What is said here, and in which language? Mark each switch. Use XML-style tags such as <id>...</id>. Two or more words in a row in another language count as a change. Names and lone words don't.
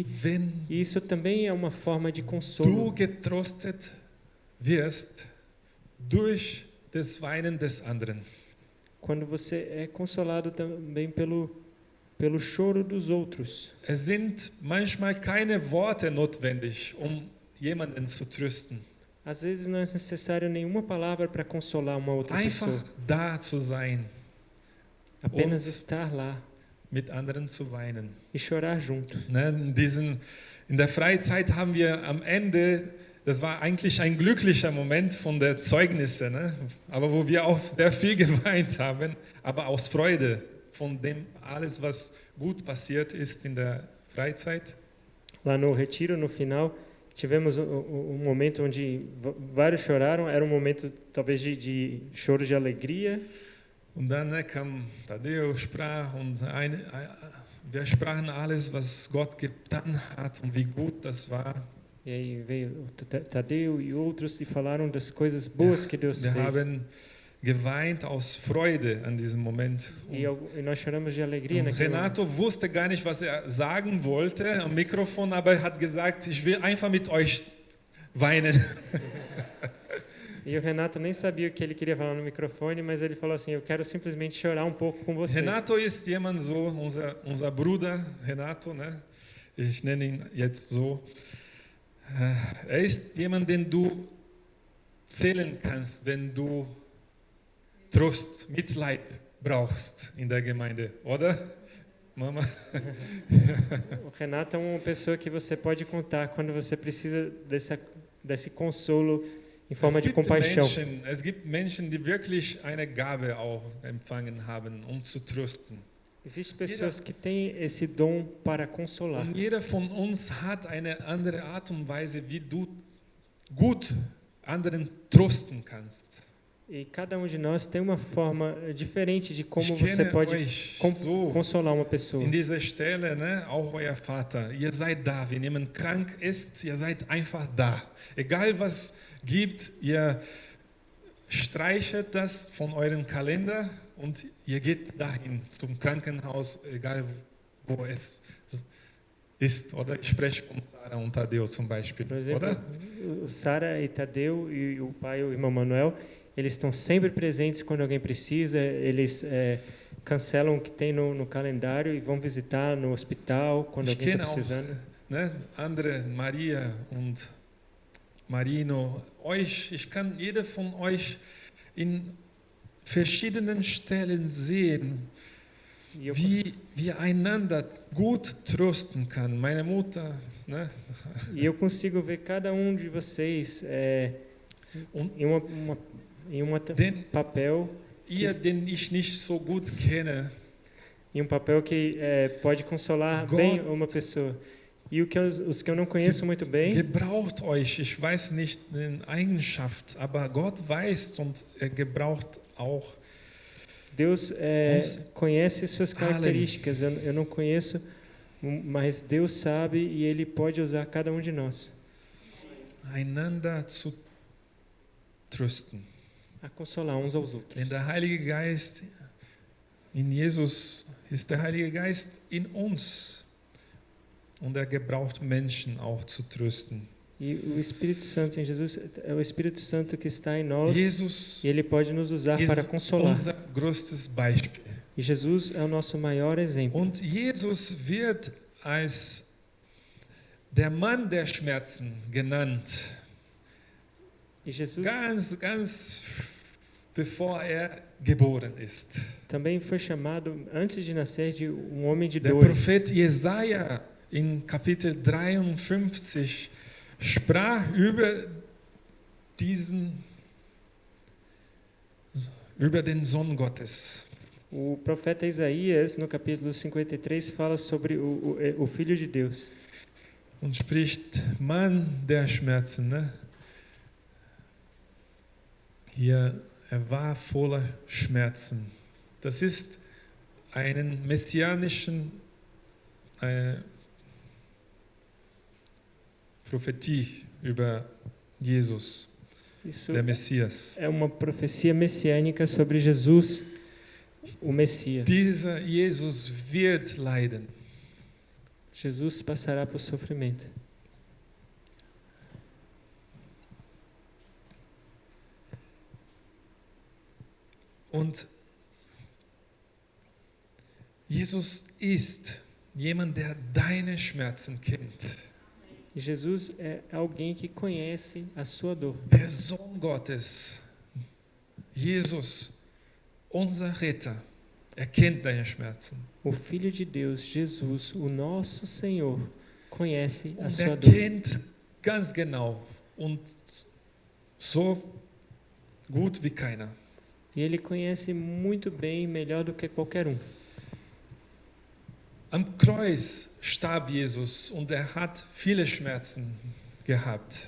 <de>Wenn</de> <pt>E isso também é uma forma de</pt> <de>du</de> <pt>consolo.</pt> <de>getröstet wirst durch das Weinen des anderen.</de> <pt>Quando você é consolado também pelo choro dos outros.</pt> <de>Es sind manchmal keine Worte notwendig, um jemanden zu trösten.</de> <pt>Às vezes não é necessário nenhuma palavra para consolar uma outra</pt> <de>Einfach</de> <pt>pessoa.</pt> <de>da zu sein,</de> <pt>Apenas</pt> <de>und-</de> <pt>estar lá</pt> <de>mit anderen zu weinen.</de> <pt>e chorar junto.</pt> <de>Ne, in der Freizeit haben wir am Ende, das war eigentlich ein glücklicher Moment von der Zeugnisse, ne? Aber wo wir auch sehr viel geweint haben, aber aus Freude von dem alles, was gut passiert ist in der Freizeit.</de> <pt>Lá no retiro, no final, tivemos um momento onde vários choraram. Era um momento talvez de choro de alegria.</pt> <de>Und dann kam Tadeo, sprach und wir sprachen alles, was Gott getan hat und wie gut das war.</de> <pt>E aí veio o Tadeu e outros e falaram das coisas boas que Deus</pt> <de>Wir</de> <pt>fez.</pt> <de>haben geweint aus Freude an diesem Moment.</de> <pt>E nós choramos de alegria</pt> <de>Und</de> <pt>naquele momento.</pt> <de>Renato wusste gar nicht, was er sagen wollte am Mikrofon, aber er hat gesagt, ich will einfach mit euch weinen.</de> <pt>E o Renato nem sabia o que ele queria falar no microfone, mas ele falou assim: eu quero simplesmente chorar um pouco com vocês.</pt> <de>Renato ist jemand so, unser Bruder Renato, ne? Ich nenne ihn jetzt so. Er ist jemand, den du zählen kannst, wenn du Trost, Mitleid brauchst in der Gemeinde, oder? Mama?</de> <pt>O Renato é uma pessoa que você pode contar quando você precisa desse consolo em forma de compaixão.</pt> <de>Es gibt Menschen, die wirklich eine Gabe auch empfangen haben, zu trösten.</de> <pt>Existem pessoas que têm esse dom para consolar.</pt> <de>Und jeder von uns hat eine andere Art und Weise, wie du gut anderen trösten kannst.</de> <pt>E cada de nós tem uma forma diferente de como</pt> <de>Ich</de> <pt>você</pt> <de>kenne</de> <pt>pode</pt> <de>euch so</de> <pt>consolar uma pessoa.</pt> <de>in dieser Stelle, ne, auch euer Vater. Ihr seid da, wenn jemand krank ist, ihr seid einfach da. Egal was gibt, ihr streichet das von eurem Kalender und ihr geht dahin zum Krankenhaus, egal wo es ist. Oder ich spreche von Sarah und Tadeo zum Beispiel,</de> <pt>Por exemplo,</pt> <de>oder?</de> <pt>o Sara e Tadeu e o pai e o irmão Manuel, eles estão sempre presentes quando alguém precisa. Eles cancelam o que tem no calendário e vão visitar no hospital quando</pt> <de>Ich</de> <pt>alguém está</pt> <de>kenne auch</de> <pt>precisando.</pt> <de>ne, andere, Maria und Marino, ich kann jede von euch in verschiedenen Stellen sehen,</de> <pt>E eu,</pt> <de>wie einander gut trösten kann. Meine Mutter, ne?</de> <pt>e eu consigo ver cada de vocês</pt> <de>Und</de> <pt>em um</pt> <de>den,</de> <pt>papel,</pt> <de>ihr, den ich nicht so gut kenne,</de> <pt>em um papel que pode consolar</pt> <de>Gott</de> <pt>bem uma pessoa. E os que eu não conheço muito bem,</pt> <de>gebraucht euch. Ich weiß nicht in Eigenschaft, aber Gott weiß und er gebraucht auch.</de> <pt>Deus</pt> <de>Uns</de> <pt>conhece suas características. Eu não conheço, mas Deus sabe e Ele pode usar cada de nós</pt> <de>Einander zu trösten.</de> <pt>a consolar uns aos outros.</pt> <de>Denn der Heilige Geist in Jesus ist der Heilige Geist in uns. Und er gebraucht Menschen auch zu trösten.</de> <pt>E o Espírito Santo em Jesus é o Espírito Santo que está em nós</pt> <de>Jesus</de> <pt>e Ele pode nos usar para</pt> <de>ist</de> <pt>consolar.</pt> <de>unser größtes Beispiel.</de> <pt>E Jesus é o nosso maior exemplo.</pt> <de>Und Jesus wird als der Mann der Schmerzen genannt.</de> <pt>E Jesus</pt> <de>Ganz bevor er geboren ist.</de> <pt>também foi chamado, antes de nascer, de um homem de</pt> <de>Der</de> <pt>dores.</pt> <de>Prophet Jesaja in Kapitel 53 sprach über den Sohn Gottes.</de> <pt>O profeta Isaías, no capítulo 53, fala sobre o Filho de Deus.</pt> <de>Und spricht Mann der Schmerzen. Ne? Hier, er war voller Schmerzen. Das ist einen messianischen Prophetie über Jesus, Isso der Messias. é uma profecia messiânica sobre Jesus, o Messias. Dieser Jesus wird leiden.</de> <pt>Jesus passará por sofrimento.</pt> <de>Und Jesus ist jemand, der deine Schmerzen kennt.</de> <pt>E Jesus é alguém que conhece a sua dor.</pt> <de>Der Sohn Gottes, Jesus, unser Retter, kennt deine Schmerzen.</de> <pt>O Filho de Deus, Jesus, o nosso Senhor, conhece a</pt> <de>Und</de> <pt>sua dor.</pt> <de>kennt ganz genau und so gut wie keiner.</de> <pt>E Ele conhece muito bem, melhor do que qualquer um.</pt> <de>Am Kreuz starb Jesus und hat viele Schmerzen gehabt.</de>